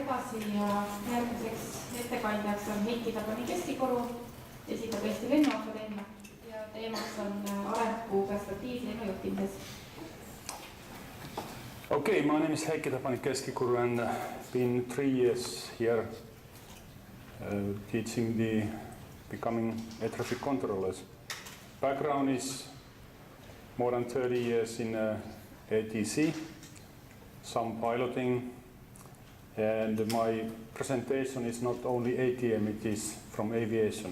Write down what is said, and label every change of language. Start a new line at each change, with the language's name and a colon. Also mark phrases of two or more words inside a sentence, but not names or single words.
Estonian: edasi ja järgmiseks ettekandjaks on Heikki Tapani Keskituru, esitab Eesti Lennuakadeemia ja teemaks on arenguperspektiivid lennujuhtimises.
English: Okay, my name is Heikki Tapani Keskituru and been 3 years here teaching becoming air traffic controllers. Background is more than 30 years in ATC, some piloting, and my presentation is not only ATM, it is from aviation.